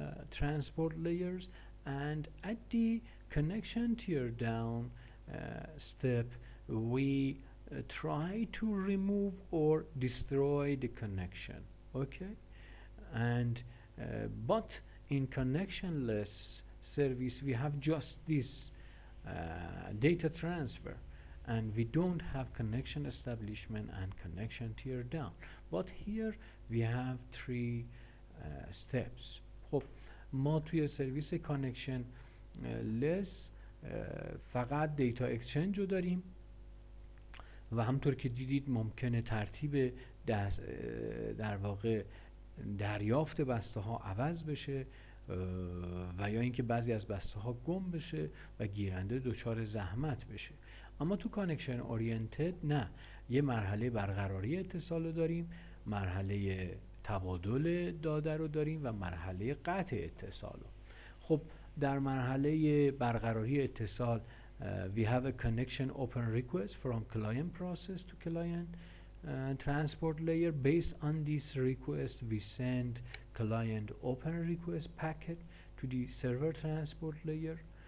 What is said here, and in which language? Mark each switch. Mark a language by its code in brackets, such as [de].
[en] transport layers, and at the connection tear down step, we try to remove or destroy the connection, okay, and but in connectionless service we have just this data transfer, and we don't have connection establishment and connection tear down. But here we have three steps. [fa] خب ما توی سرویس کانکشن لس فقط دیتا اکسچنج رو داریم و همطور که دیدید ممکنه ترتیب در واقع دریافت بسته ها عوض بشه و یا اینکه بعضی از بسته ها گم بشه و گیرنده دچار زحمت بشه. اما تو کانکشن اورینتد نه، یه مرحله برقراری اتصال رو داریم، مرحله تبادل داده رو داریم و مرحله قطع اتصال رو. خب در مرحله برقراری اتصال [en] we have a connection open request from client process to client transport layer. Based on this request we send client open request packet to the server transport layer.